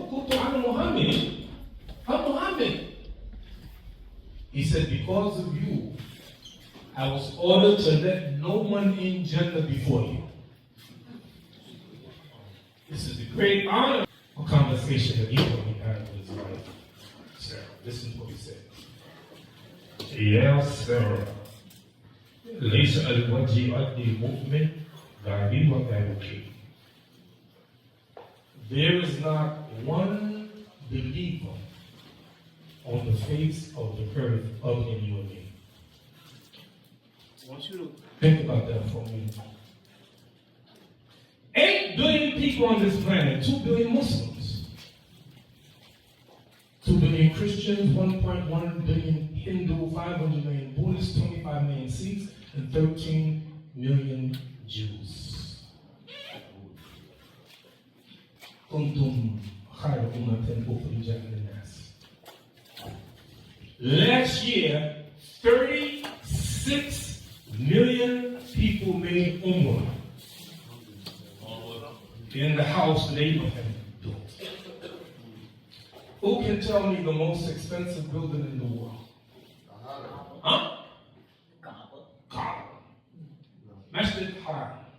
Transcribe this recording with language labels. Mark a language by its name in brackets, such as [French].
[Arabic] Kuntu ana Muhammad. [English] I'm Muhammad. He said, because of you, I was ordered to let no one in Jannah before you. This is a great honor. A conversation that Ibrahim had with his wife, Sarah. Listen to what he said. [Arabic] Ya Sarah, ليس الوجه أدي المؤمن غيري وغيرك. [English] There is not one believer on the face of the earth other than you and me. I want you to think about that for a minute. 8 billion people on this planet, 2 billion Muslims, 2 billion Christians, 1.1 billion Hindu, 500 million Buddhists, 25 million Sikhs, and 13 million Jews. [Arabic] كنتم خير أمة أخرجت للناس. [English] Last year, 36 million people made Umrah in the house that Abraham built. Who can tell me the most expensive building in the world? Huh? Kaaba. Masjid Haram.